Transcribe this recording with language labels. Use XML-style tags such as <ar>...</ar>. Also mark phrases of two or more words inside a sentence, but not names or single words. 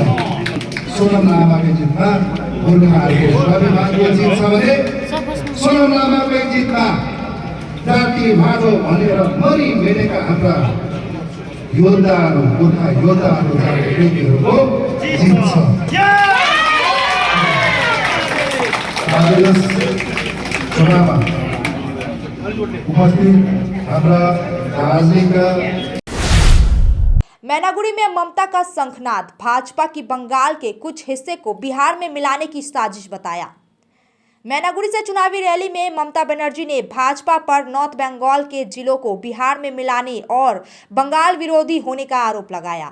<ne>सोनम लामाकै जितमा गोर्खाहरूको स्वाभिमानको जित छ भने सोनम लामाकै जितमा जाति माधव भनेर मरि भेटेका हाम्रा योद्धाहरू, गोर्खा योद्धाहरू, जातिहरूको जित छ। आज यस सभामा उपस्थित हाम्रा राजनीतिक</ne> <hi>मैनागुड़ी में ममता का शंखनाद, भाजपा की बंगाल के कुछ हिस्से को बिहार में मिलाने की साजिश बताया। मैनागुड़ी से चुनावी रैली में ममता बनर्जी ने भाजपा पर नॉर्थ बंगाल के जिलों को बिहार में मिलाने और बंगाल विरोधी होने का आरोप लगाया।</hi>